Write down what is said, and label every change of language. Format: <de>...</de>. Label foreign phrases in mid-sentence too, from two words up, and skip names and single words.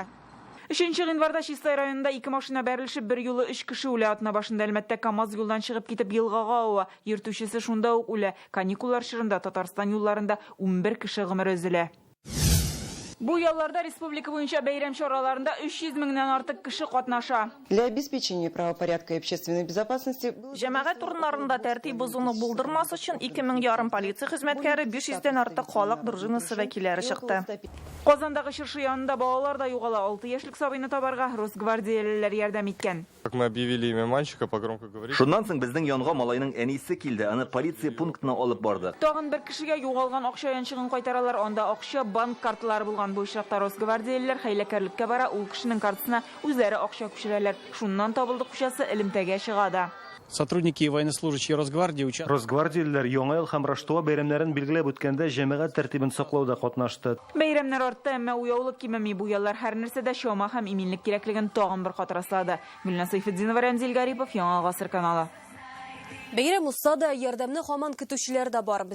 <tt>3 январда Чистай районында 2 машина бәрелешеп, бер юлы 3 кеше үлә. Атна башында Әлмәттә КАМАЗ юлдан чыгып китеп елгага ауа. Йөртүчесе шунда ук үлә. Каникуллар чорында Татарстан юлларында 11 кеше гомере өзелә. Бу ялларда республика буенча бәйрәм чараларында 300 меңнән артык кеше катнаша.</tt> <ru>Для обеспечения правопорядка и общественной безопасности...</ru> <tt>Җәмәгать урыннарында тәртип бозуны булдырмас өчен 2000 ярым полиция хезмәткәре, 500-дән артык халык дружинасы вәкилләре чыкты. Казандагы чыршы янында балалар да югала. 6 яшьлек сабыйны табарга Росгвардиялеләр ярдәм иткән.</tt> <ru>Как мы объявили имя мальчика, по громко говорить.</ru> <tt>Шуннан соң безнең янга малайның әнисе килде, аны полиция пунктына алып барды. Тагын бер кешегә югалган акча янчыгын кайтаралар. Анда акча, банк карталары булган. Бу очракта Росгвардиялеләр хәйләкәрлеккә бара, ул кешенең картасына үзләре акча күчерәләр. Шуннан табылды кушасы элемтәгә чыга да.</tt> <ru>Сотрудники и военнослужащие Росгвардии</ru> <tt>Росгвардиялеләр Яңа ел һәм Рождество бәйрәмнәрен билгеләп үткәндә җәмәгать тәртибен саклауда катнашты. Бәйрәмнәр артты, әмма уяулык кимеми. Бу яллар һәр нәрсәдә чама һәм иминлек кирәклеген тагын бер катыраслады. Гөлназ Сәйфетдинова, Рамзил Гарипов, Яңа гасыр каналы. Бәйрәм узса да ярдәмне һаман көтүчеләр дә бар.</tt>